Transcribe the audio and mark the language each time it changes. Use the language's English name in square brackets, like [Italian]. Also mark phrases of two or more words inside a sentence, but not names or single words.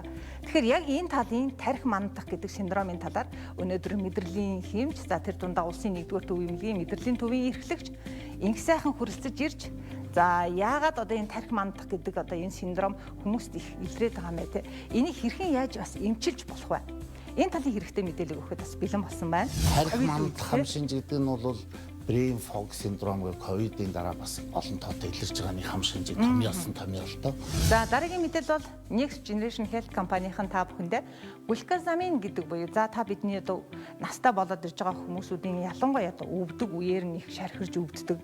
[Mongolian] Тэгэхээр яг энэ талын тархи мандах гэдэг синдромын талаар өнөөдөр мэдрэлийн хэмж тэр дундаа улсын 1-р төвийн эмнэлгийн мэдрэлийн төвийн эрхлэгч инх сайхан хүрэлцэж ирж яагаад энэ тархи мандах гэдэг энэ синдром хүмүүст их илрээд байгаа юм бэ те? Энийг хэрхэн яаж бас эмчилж болох вэ? Энэ талын хэрэгтэй мэдээлэл өгөхөд бас бэлэн болсон байна. Тархи мандах хам шинж гэдэг нь бол [English] brain fog syndrome [Mongolian] гэх ковидын дараа бас олон тоотой илэрч байгаа нэг хам шинжийг томьёолсон томьёолтой. За дараагийн мэдээлэл бол Next Generation Health компанийн та бүхэндээ глюкозамин гэдэг буюу та бидний настай болоод ирж байгаа хүмүүсүүдийн ялангуяа өвдөг үеэр нь их шархирж өвддөг.